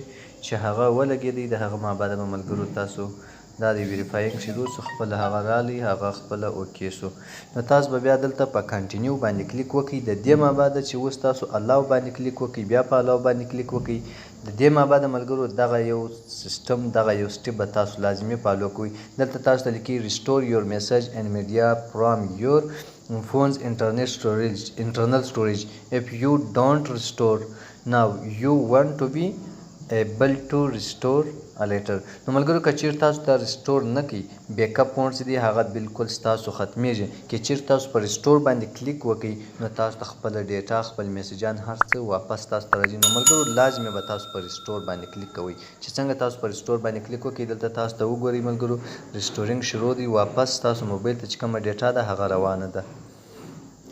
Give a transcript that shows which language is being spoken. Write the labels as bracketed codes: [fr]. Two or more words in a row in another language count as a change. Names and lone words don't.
[ps] چې هغه ولګېدی د هغه ما بعد به ملګرو تاسو دا د ویریفاینګ شروع سو خپل هغه رالی هغه خپل اوکې سو نو تاسو به بیا دلته په کنټینیو باندې کلیک وکړئ. د دې ما بعد چې اوس تاسو الاو باندې کلیک وکړئ بیا په الاو باندې کلیک وکړئ. د دې ما بعد ملګرو دغه یو سیستم دغه یو سټپ به تاسو لازمي فالو کوئ. دلته تاسو ته لیکي [en] restore your message and media from your phone's internal storage. If you don't restore now you want to be able to restore later. [ps] نو ملګرو که چیرې تاسو ته ریسټور نه کړئ بیک اپ فونټ چې دی هغه بالکل ستاسو ختمیږي. که چیرې تاسو په ریسټور باندې کلیک وکړئ نو تاسو ته خپله ډیټا خپل میسجان هر څه واپس تاسو ته راځي. نو ملګرو لازمي به تاسو په ریسټور باندې کلیک کوئ. چې څنګه تاسو په ریسټور باندې کلیک وکړئ دلته تاسو ته وګورئ ملګرو ریسټورینګ شروع دی واپس تاسو موبایل ته چې کومه ډیټا ده هغه روانه ده.